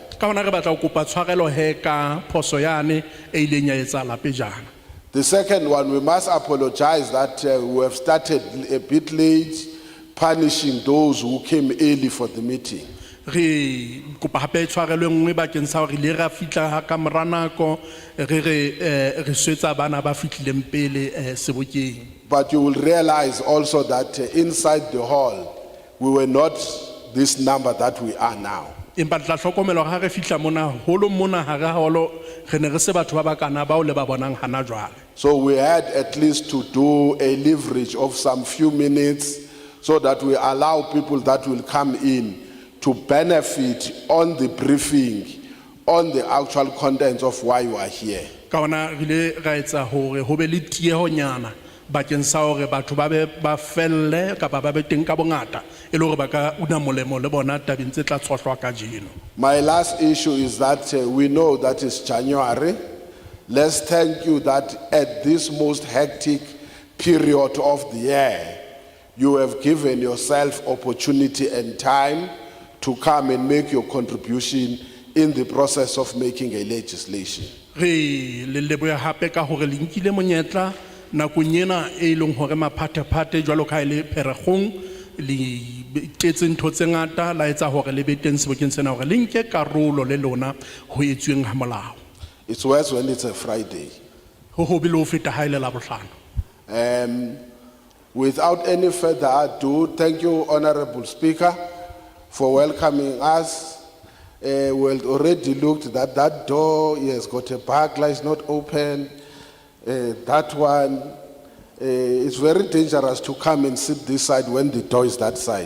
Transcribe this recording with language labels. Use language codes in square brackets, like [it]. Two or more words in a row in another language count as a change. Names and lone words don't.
[st] Ka hona re batla go kopa tshwarelo he ka phoso yane e ileng ya etsahala pejana. [en] The second one, we must apologize that we have started a bit late punishing those who came early for the meeting. [st] Re kopa hape tshwarelo nngwe bakeng sa hore le ra fitla ka mora nako re swetsa bana ba fitlileng pele sebokeng. [en] But you will realize also that inside the hall we were not this number that we are now. [st] Empa tla hlokomela ha re fitla mona holo mona ha re holo re ne re se batho ba bakana ba o le ba bonang hana jwale. [en] So we had at least to do a leverage of some few minutes so that we allow people that will come in to benefit on the briefing, on the actual contents of why you are here. [st] Ka hona re ra etsa hore ho be le tieho nyana bakeng sa hore batho ba be ba felle kapa ba be teng ka bongata e le hore ba ka una molemo le bona tabeng tse tla tshohlwa ka jeno. [en] My last issue is that we know that it's January. Let's thank you that at this most hectic period of the year, you have given yourself opportunity and time to come and make your contribution in the process of making a legislation. [st] Re le leboya hape ka hore le nkile monyetla nakong ena e leng hore maphathephathe jwalo ka ile Pherekgong le tletse ntho tse ngata la etsa hore le be teng sebokeng sena hore le nke karolo le lona ho etsweng ha molao. [en] It's worse when it's a Friday. [st] Ho bile ho feta ha ile la bohlano. [en] Without any further ado, thank you, Honorable Speaker, for welcoming us. We've already looked that that door has got a burglar, it's not open. That one, it's very dangerous to come and sit this side when the door is that side.